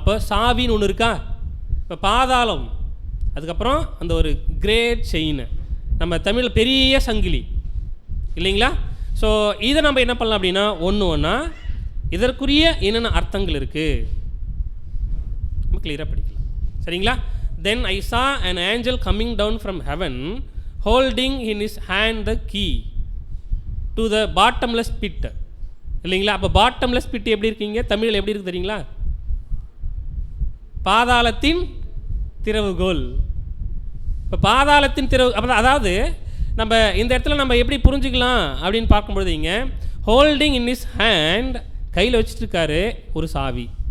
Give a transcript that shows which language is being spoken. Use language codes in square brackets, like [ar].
[ta] அப்போ சாவின்னு ஒன்று இருக்கா, இப்போ பாதாளம், அதுக்கப்புறம் அந்த ஒரு கிரேட் செயின், நம்ம தமிழில் பெரிய சங்கிலி. இல்லைங்களா? ஸோ இதை நம்ம என்ன பண்ணலாம் அப்படின்னா ஒன்று ஒன்றா இதற்குரிய என்னென்ன அர்த்தங்கள் இருக்குது நம்ம கிளியராக படிக்கலாம். சரிங்களா? [en] Then I saw an angel coming down from heaven holding in his hand the key to the bottomless pit. [ta] இல்லைங்களா? அப்போ பாட்டம்லெஸ் பிட் எப்படி இருக்கீங்க, தமிழில் எப்படி இருக்கு தெரியுங்களா? பாதாளத்தின் திறவுகோல். இப்போ பாதாளத்தின் திறவு, அப்போ அதாவது நம்ம இந்த இடத்துல நம்ம எப்படி புரிஞ்சுக்கலாம் அப்படின்னு பார்க்கும்பொழுது, இங்கே ஹோல்டிங் இன் இஸ் ஹேண்ட், கையில் வச்சுட்ருக்காரு ஒரு சாவி.